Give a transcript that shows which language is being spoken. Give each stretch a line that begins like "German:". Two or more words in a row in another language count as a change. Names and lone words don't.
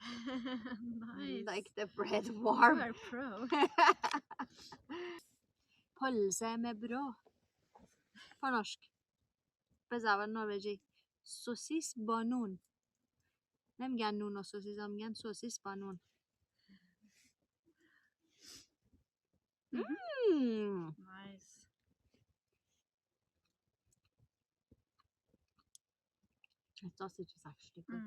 English: Nice. Like the bread warm. You are pro.
Norwegian: Pølse med brød. På norsk. På
Persian: زبان نروژی. سوسیس با نون. نمیگن نون و سوسیس، هم میگن سوسیس با نون.
English: Nice. Sausage is actually good.